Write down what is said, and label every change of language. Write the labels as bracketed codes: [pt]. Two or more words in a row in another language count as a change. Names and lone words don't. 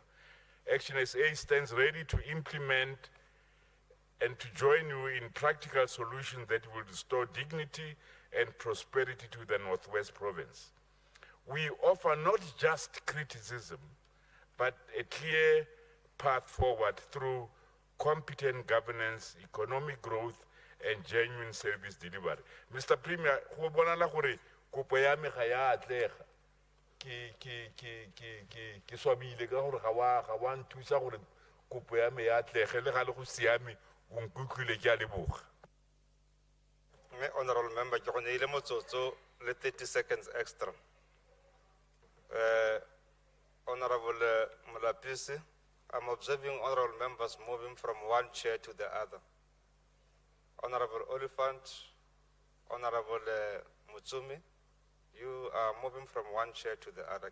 [en] Action SA stands ready to implement and to join you in practical solutions that will restore dignity and prosperity to the Northwest Province. We offer not just criticism, but a clear path forward through competent governance, economic growth, and genuine service delivery. Mr. [tn] Premier, go bonala gore kopo ya me ga ya atlega. Ke swabile ka gore ga wa nthusa gore kopo ya me ya atlege le ga le go siame o nkutlwile ke a leboga. [en] Honorable member, [tn] ke go neile motsotso le [en] 30 seconds extra. Honorable Mulapisi, I'm observing honorable members moving from one chair to the other. Honorable Oliphant, Honorable Mutsumi, you are moving from one chair to the other.